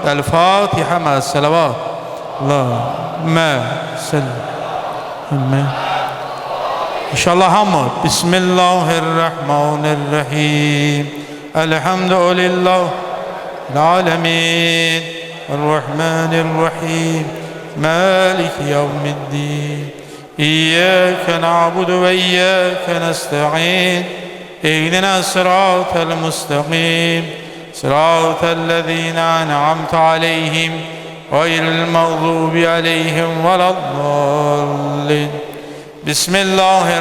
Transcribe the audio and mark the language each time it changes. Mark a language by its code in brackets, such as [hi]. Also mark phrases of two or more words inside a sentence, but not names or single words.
[ar] الفاتحة مع الصلوات اللهم سلم. [az] İnşallah hamı. [ar] Bismillahirrahmanirrahim. الحمد لله العالمين. Errahmanirrahim. مالك يوم الدين إياك نعبد وإياك نستعين اهدنا الصراط المستقيم صراط الذين أنعمت عليهم غير المغضوب عليهم ولا الضالين بسم الله